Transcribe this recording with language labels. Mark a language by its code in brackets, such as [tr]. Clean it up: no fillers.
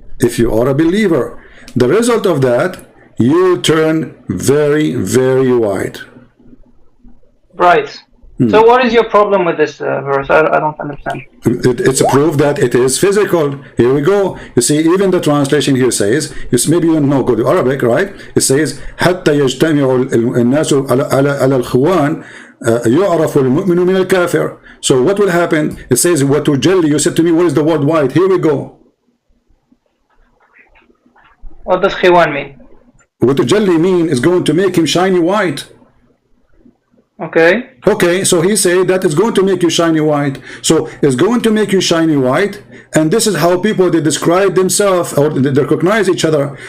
[en] if you are a believer. The result of that, you turn very, very white. Right. So what is your problem with this verse? I don't understand. It's a proof that it is physical. Here we go. You see, even the translation here says, maybe you don't know good Arabic, right? [ar] It says, حتى يجتمع الناس على الخوان يعرف المؤمن من الكافر. [en] So what will happen? It says, وتجلي. You said to me, what is the word white? Here we go. What does khiwan mean? وتجلي mean is going to make him shiny white. Okay. Okay, so he said that it's going to make you shiny white. So it's going to make you shiny white, and this is how people, they describe themselves, or they recognize each other.